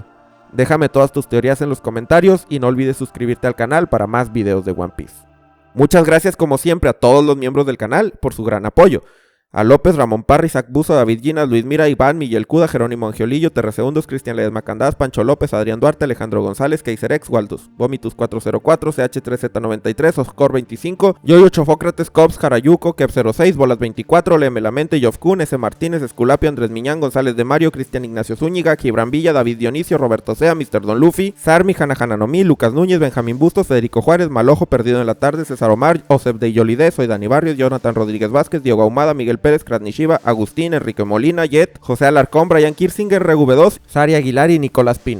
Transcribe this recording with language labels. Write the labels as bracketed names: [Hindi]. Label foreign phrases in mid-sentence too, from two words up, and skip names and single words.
[Spanish] Déjame todas tus teorías en los comentarios y no olvides suscribirte al canal para más videos de One Piece. Muchas gracias como siempre a todos los miembros del canal por su gran apoyo. A López, Ramón Parra, Isaac Buzo, David Ginas, Luis Mira, Iván, Miguel Cuda, Jerónimo Angiolillo, Terresegundos, Cristian Ledesma Candás, Pancho López, Adrián Duarte, Alejandro González, Kaiserex, Waldus, Vomitus 404, CH3Z93, Oscor 25, Yoyo Chofócrates, Cops, Jarayuco, Kep 06, Bolas 24, Léeme la Mente, Yof Kun, S. Martínez, Esculapio, Andrés Miñán, González de Mario, Cristian Ignacio Zúñiga, Gibran Villa, David Dionisio, Roberto Sea, Mr. Don Luffy, Sarmi, Hanna Nomi, Lucas Núñez, Benjamín Bustos, Federico Juárez, Malojo, Perdido en la Tarde, César Omar, Osef de Yolide, Soy Dani Barrios, Jonathan Rodríguez Vázquez, Diego Ahumada, Miguel Pérez, Krasnishiva, Agustín, Enrique Molina, Jet, José Alarcón, Brian Kirsinger, RV2, Sari Aguilar y Nicolás Pino.